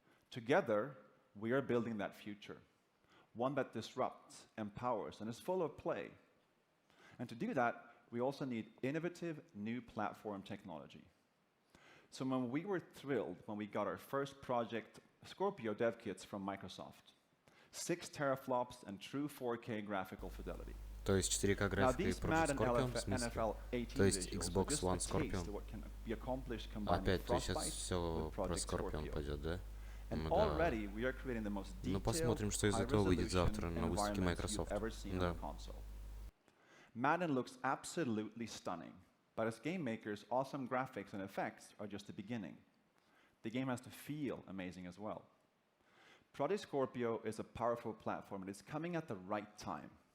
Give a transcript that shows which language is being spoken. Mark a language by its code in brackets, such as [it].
[en] Together, we are building that future, one that disrupts, empowers, and is full of play. And to do that, we also need innovative new platform technology. So when we were thrilled when we got our first project, Scorpio dev kits from Microsoft, 6 teraflops and true 4K graphical fidelity. [ru] То есть 4К графика и против Scorpion, в смысле? То есть Xbox One Scorpion. Опять, то есть сейчас все про Scorpion пойдет, да? Ну да. Ну посмотрим, что из этого выйдет завтра на выставке Microsoft. Да. [en] Madden looks absolutely stunning, but as game makers, awesome graphics and effects are just the beginning. The game has to feel amazing as well. Project Scorpio is a powerful platform, and it's coming at the right time.